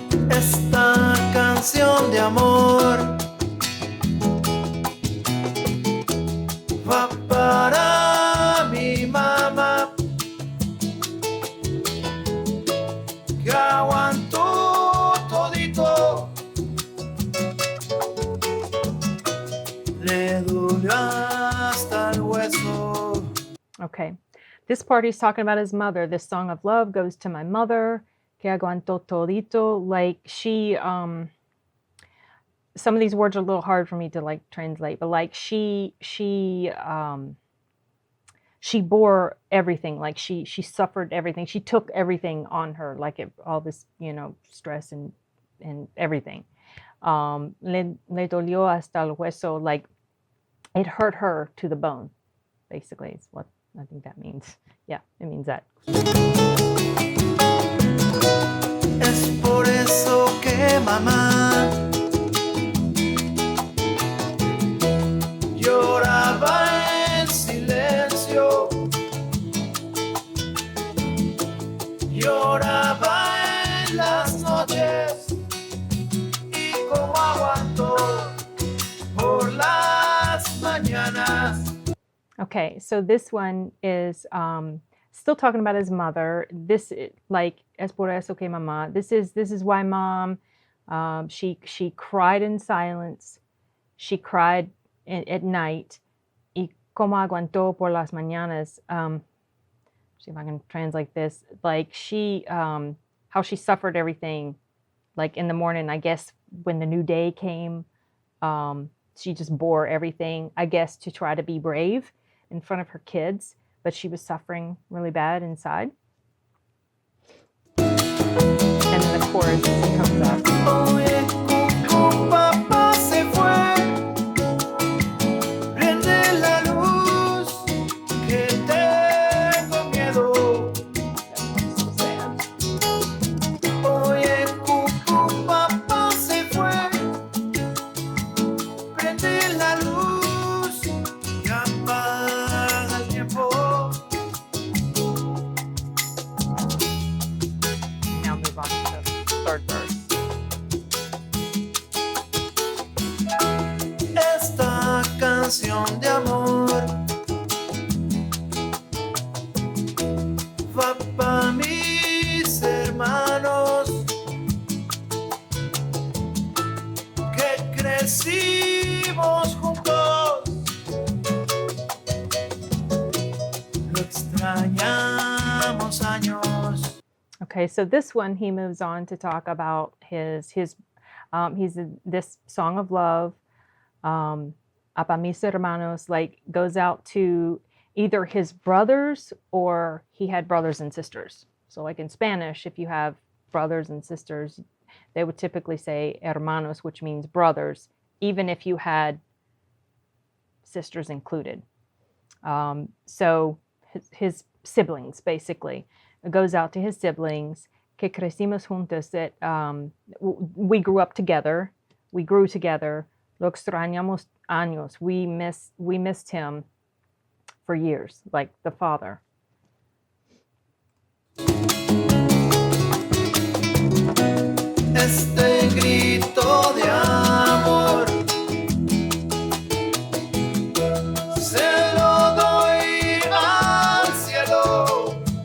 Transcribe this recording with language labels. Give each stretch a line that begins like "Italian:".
Spanish: Esta canción de amor va para mi mamá, que aguantó todito, le dolió hasta el hueso.
English: Okay, this part he's talking about his mother. This song of love goes to my mother,
Spanish: que aguantó todito.
English: Like she, some of these words are a little hard for me to like translate, but like she bore everything. Like she suffered everything. She took everything on her, like all this, stress and everything.
Spanish: Le dolió hasta el hueso,
English: like it hurt her to the bone, basically, is what I think that means. Yeah, it means that.
Spanish: Es por eso que mamá lloraba en silencio, lloraba en las noches, y como aguantó por las mañanas.
English: Okay, so this one is still talking about his mother. This, like,
Spanish: es por eso que mamá.
English: This is why mom. She cried in silence. She cried at night.
Spanish: Y como aguantó por las mañanas.
English: See if I can translate this. Like how she suffered everything. Like in the morning, I guess when the new day came, she just bore everything. I guess to try to be brave in front of her kids, but she was suffering really bad inside. And then the chorus comes up.
Spanish: Oye, Cucú, papá se fue, prende la luz, que tengo miedo.
English: So sad.
Spanish: Oye, Cucú, papá se fue, prende la luz y apaga el tiempo.
English: Now move on to the third verse.
Spanish: Esta canción de amor va para mis hermanos que crecimos juntos, lo extrañamos años.
English: Okay, so this one he moves on to talk about this song of love.
Spanish: A pa mis hermanos,
English: like goes out to either his brothers or he had brothers and sisters. So like in Spanish, if you have brothers and sisters, they would typically say hermanos, which means brothers, even if you had sisters included. So his siblings, basically. It goes out to his siblings, que
Spanish: que crecimos juntos,
English: that we grew up together, we grew together.
Spanish: Lo extrañamos años.
English: We missed him for years, like the father.
Spanish: Este grito de amor se lo doy al cielo.